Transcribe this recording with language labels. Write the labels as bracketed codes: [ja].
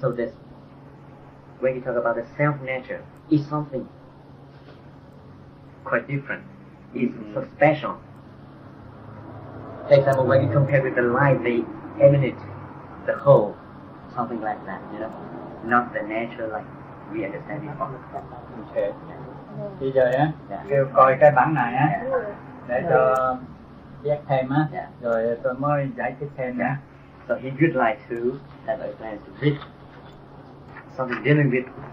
[en] So this, when you talk about the self-nature, it's something quite different. It's so special. For example, when you compare with the light, they emanate the whole, something like that, you know, not the nature like we understand before. Ok. [vi] Bây giờ á, kêu coi cái bản này á, để cho viết thêm á, rồi tôi mới giải thích thêm nữa. [en] So he would like to have a plan to read something dealing with.